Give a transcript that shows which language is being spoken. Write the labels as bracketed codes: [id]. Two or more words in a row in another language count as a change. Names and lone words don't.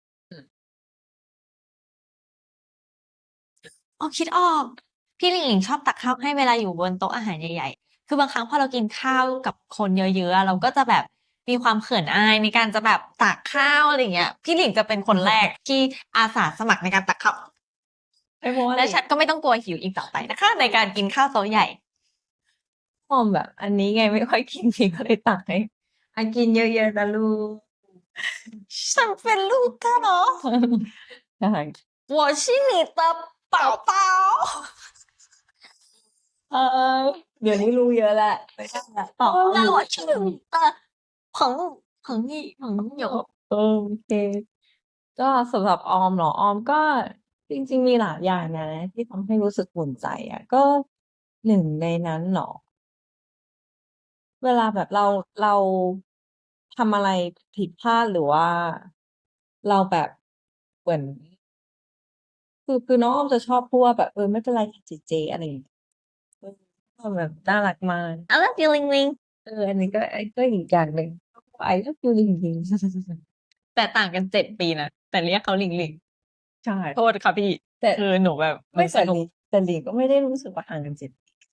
[th] อ๋อคิดออก พี่หลิงหลิงชอบตักข้าวให้เวลาอยู่บนโต๊ะอาหารใหญ่ ๆ คือบางครั้งพอเรากินข้าวกับคนเยอะๆอะเราก็จะแบบมีความเขินอายในการจะแบบตักข้าวอะไรอย่างเงี้ย พี่หลิงจะเป็นคนแรกที่อาสาสมัครในการตักข้าว เพราะว่า และฉันก็ไม่ต้องกลัวหิวอีกต่อไปนะคะ ในการกินข้าวโต๊ะใหญ่ ออมแบบอันนี้ไงไม่ค่อยกินพี่ก็เลยตักให้กินเยอะๆนะลูก ฉันเป็นลูกเธอเหรอ ใช่ [zh] 我是你的宝宝 [th] เดี๋ยวนี้รู้เยอะแล้วไม่ได้แล้วตอบ [zh] 那我是你的朋友 [th] โอเค ก็สำหรับออมเหรอออมก็จริงๆมีหลายอย่างนะที่ทำให้รู้สึกอุ่นใจอะก็หนึ่งในนั้นเหรอ เวลาแบบเราทำอะไรผิดพลาดหรือว่าเราแบบเหมือนคือน้องออมจะชอบพูดว่าแบบไม่เป็นไรค่ะเจอะไรอย่างเงี้ยก็แบบน่ารักมาก [en] I love you ลิงลิง [th] อันนี้ก็อีกอย่างหนึ่ง [en] I love you [th] จริงๆ แต่ต่างกัน7 ปีนะ แต่เรียกเขาหลิงหลิง ใช่ โทษค่ะพี่ แต่ คือหนูแบบ ไม่ สนุก แต่หลิงก็ไม่ได้รู้สึกว่าห่างกัน7 ปี